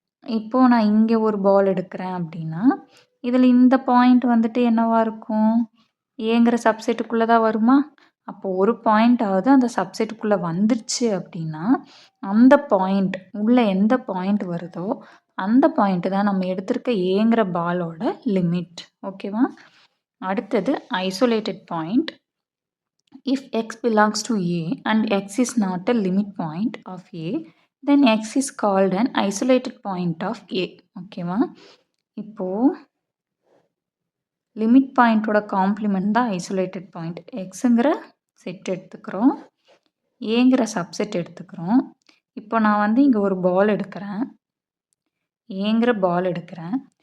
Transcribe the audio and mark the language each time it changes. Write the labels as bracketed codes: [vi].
[ta] இப்போது நான் இங்கே ஒரு பால் எடுக்கிறேன் அப்படின்னா, இதில் இந்த பாயிண்ட் வந்துட்டு என்னவா இருக்கும்? ஏங்கிற சப்செட்டுக்குள்ளே தான் வருமா? அப்போ ஒரு பாயிண்ட்டாவது அந்த சப்செட்டுக்குள்ளே வந்துருச்சு அப்படின்னா, அந்த பாயிண்ட் உள்ளே எந்த பாயிண்ட் வருதோ அந்த பாயிண்ட்டு தான் நம்ம எடுத்திருக்க ஏங்கிற பாலோட லிமிட். ஓகேவா? அடுத்தது isolated point. [en] If x belongs to A and x is not a limit point of A, then x is called an isolated point of A. [ta] ஓகேவா? இப்போது லிமிட் பாயிண்ட்டோட காம்ப்ளிமெண்ட் தான் ஐசோலேட்டட் பாயிண்ட். எக்ஸுங்கிற செட் எடுத்துக்கிறோம். ஏங்கிற subset எடுத்துக்கிறோம். இப்போ நான் வந்து இங்கே ஒரு பால் எடுக்கிறேன். ஏங்கிற பால் எடுக்கிறேன்.